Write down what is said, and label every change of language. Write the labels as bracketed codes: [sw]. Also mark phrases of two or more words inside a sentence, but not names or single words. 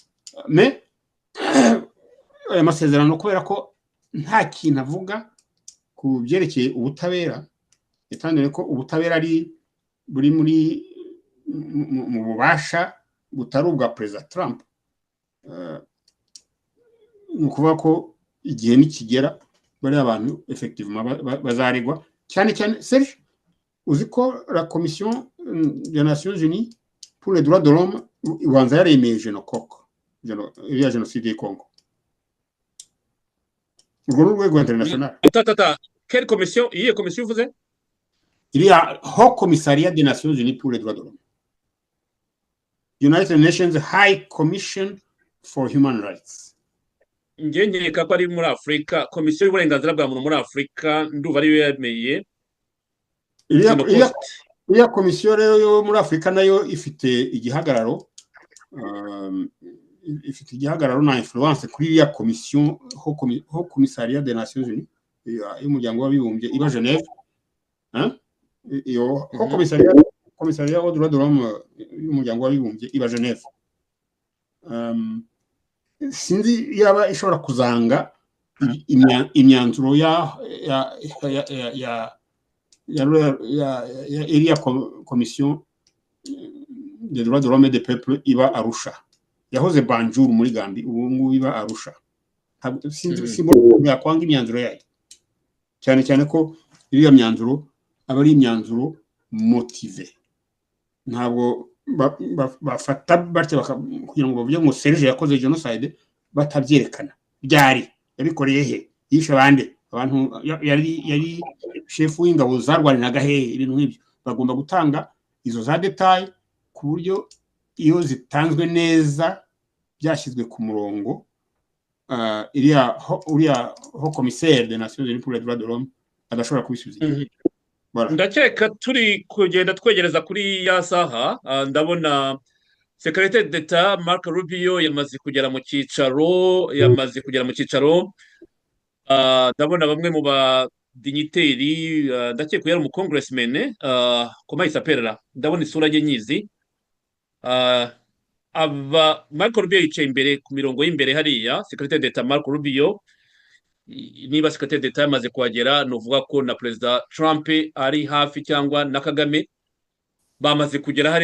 [rw] Aya masezerano kubera ko nta kintu avuga ku byerekeye ubutabera, yatangije ko ubutabera buri mu bubasha butari ubwa Perezida Trump. Ni ukuvuga ko igihe nikigera bariya abantu effectivement bazaregwa cyane cyane. Serge, uzi ko [fr] la Commission des Nations Unies pour les droits de l'homme [rw] ibanza yaremeye iriya jenoside y'i Congo. Urwo ni urwego international. [fr] Quelle commission? [rw] Iyihe komisiyo uvuze? [fr] Iriya Haut Commissariat des Nations Unies pour les droits de l'homme, [en] United Nations High Commission for Human Rights. [rw] Njye nkeka ko ari muri Afurika, komisiyo y'uburenganzira bwa muntu muri Afurika, ndumva ariyo yemeye. Iriya komisiyo rero yo muri Afurika nayo ifite igihagararo, na influence kuri iriya komisiyo [fr] Haut Commissariat des Nations Unies [rw] y'umuryango w'abibumbye iba Genève. Iyo [fr] Haut Commissariat aux droits de l'homme [rw] y'umuryango w'abibumbye iba Genève. Sinzi yaba ishobora kuzanga imyanzuro ya iriya komisiyo [fr] des droits de l'homme et des peuples [rw] iba Arusha. Yahoze Banjul muri Gambia, ubu ngubu iba Arusha. Sinzi yakwanga imyanzuro yayo, cyane cyane ko iriya myanzuro aba ari imyanzuro motive. Ntabwo bafata batya kugira ngo bavuge ngo Serge yakoze genocide batabyerekana. Byari yabikoreye he? Yishe abandi abantu, yari chef w'ingabo zarwaniraga he? Ibintu nk'ibyo bagomba gutanga izo za detail ku buryo iyo zitanzwe neza byashyizwe ku murongo. Uriya [fr] Haut Commissaire des Nations Unies pour les droits de l'homme [rw] adashobora kubisubiza. Ndakeka turi kugenda twegereza kuri ya saha. Ndabona [fr] Secrétaire d'État [rw] Marc Rubio yamaze kugera mu cyicaro, ndabona bamwe mu badigniteri, ndakeka yari umucongressman, [fr] comment il s'appelle là, [rw] ndabona isura ye nyizi. Marc Rubio yicaye imbere ku mirongo y'imbere hariya. [fr] Secrétaire d'État Marc Rubio, [rw] niba [fr] Secrétaire d'État [rw] yamaze kuhagera, nuvuga ko na Perezida Trump ari hafi cyangwa na Kagame bamaze kugera hariya.